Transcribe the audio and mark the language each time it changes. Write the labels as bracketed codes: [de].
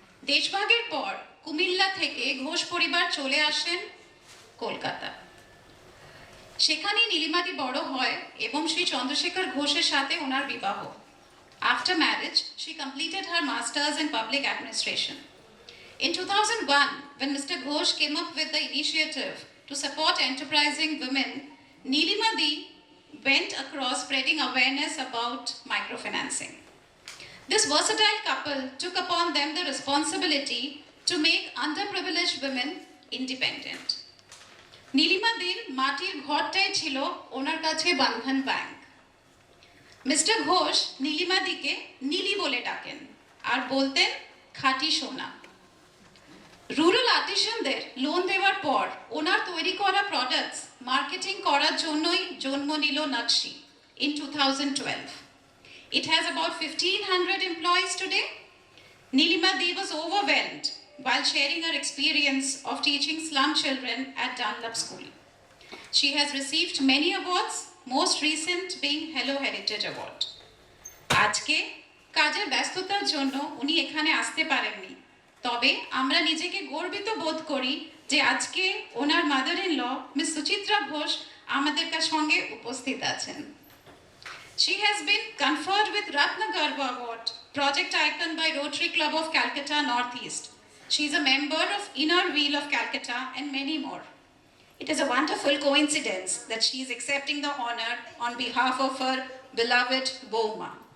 [bn] দেশভাগের পর কুমিল্লা থেকে ঘোষ পরিবার চলে আসেন কলকাতা। সেখানে নীলিমাদি বড় হয় এবং শ্রী চন্দ্রশেখর ঘোষের সাথে ওনার বিবাহ। [en] After marriage, she completed her masters in public administration. In 2001, when Mr. Ghosh came up with the initiative to support enterprising women, Nilimadi went across spreading awareness about microfinancing. This versatile couple took upon them the responsibility to make underprivileged women independent. [bn] নীলিমাদির মাটির ঘরটাই ছিল ওনার কাছে বন্ধন bank. Mister Ghosh নীলিমাদিকে Neeli বলে ডাকেন আর বলতেন খাঁটি সোনা। Rural আর্টিসানদের loan দেওয়ার পর ওনার তৈরি করা প্রোডাক্টস মার্কেটিং করার জন্যই জন্ম নিল নকশি [en] in 2012. It has about 1,500 employees today. Nilimadi was overwhelmed while sharing her experience of teaching slum children at Dunlop School. She has received many awards, most recent being Hello Heritage Award. [bn] আজকে কাজের ব্যস্ততার জন্য উনি এখানে আসতে পারেননি, তবে আমরা নিজেকে গর্বিত বোধ করি যে আজকে ওনার mother in law miss Suchitra Ghosh আমাদের সঙ্গে উপস্থিত আছেন। [en] She has been conferred with Ratna Garva Award, Project Icon by Rotary Club of Calcutta Northeast. She is a member of Inner Wheel of Calcutta and many more. It is a wonderful coincidence that she is accepting the honor on behalf of her beloved Boma.